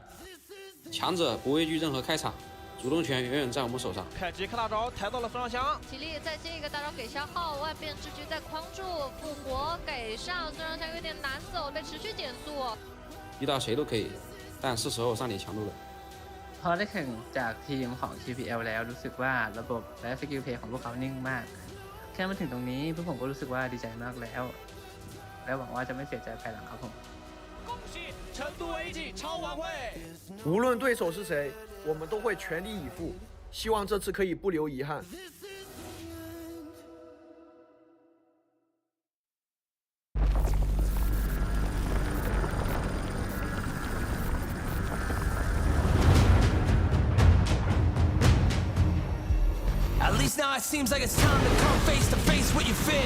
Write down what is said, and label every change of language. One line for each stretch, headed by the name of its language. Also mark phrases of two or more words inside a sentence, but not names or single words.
Chinese: 强者不畏惧任何开场。主动权永远在我们手上。凯吉克大招抬到了分上香，体力在这个大招给消耗，万变之局在框住，复活给上，虽然上有点难走，被持续减速。遇到谁都可以，但是时候上点强度了。
Thai: พอได้แข่งจากทีมของ TPL แล้วรู้สึกว่าระบบและสกิลเพลย์ของพวกเขานิ่งมาก แค่มาถึงตรงนี้พวกผมก็รู้สึกว่าดีใจมากแล้ว และหวังว่าจะไม่เสียใจภายหลังครับผม
Chinese: 恭喜成都 AG 超晚会！无论对手是谁，我们都会全力以赴，希望这次可以不留遗憾。
English: At least now it seems like it's time to come face to face with your fear.